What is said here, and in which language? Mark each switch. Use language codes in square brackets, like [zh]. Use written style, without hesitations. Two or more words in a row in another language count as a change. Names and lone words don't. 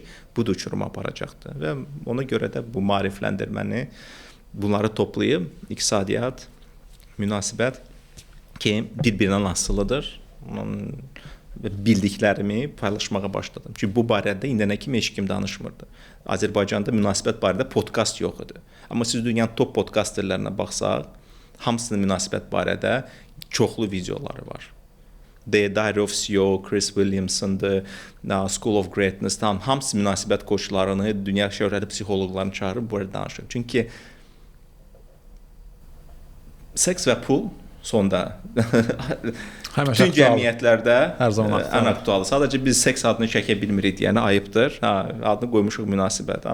[az] Bu da uçuruma aparacaqdır. Və ona görə də bu maarifləndirməni, bunları toplayıb iqtisadiyyat, münasibət ki, bir-birindən asılıdır. Bildiklərimi paylaşmağa başladım. Çünki bu barədə indənə kimi heç kim danışmırdı. Azərbaycanda münasibət barədə podkast yox idi. Amma siz dünyanın top podkasterlərinə baxsaq, hamısının münasibət barədə çoxlu videoları var. The Diary of CEO, Chris Williamson'dır, School of Greatness, hamısı münasibət koçlarını, dünya şöhrətli psixoloqlarını çağırıb bu barədə danışır. Çünki seks və pul sonda bütün cəmiyyətlərdə ən aktualdır. Sadəcə biz seks adını çəkə bilmirik, yəni ayıbdır. Adını qoymuşuq münasibət.